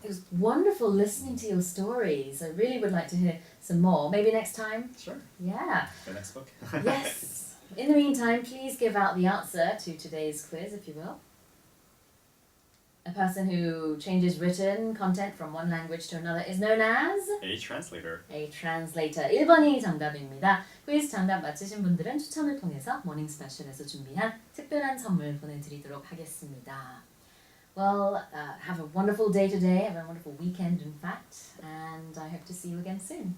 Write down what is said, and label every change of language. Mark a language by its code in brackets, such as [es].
[en] It was wonderful listening to your stories. I really would like to hear some more. Maybe next time? Sure. Yeah. The next book. Yes. In the meantime, please give out the answer to today's quiz, if you will. A person who changes written content from one language to another is known as A translator. a translator. [ko] 1번이 정답입니다. 퀴즈 정답 맞히신 분들은 추첨을 통해서 모닝스페셜에서 준비한 특별한 선물 보내드리도록 하겠습니다. [en] Well, have a wonderful day today. Have a wonderful weekend, in fact. And I hope to see you again soon.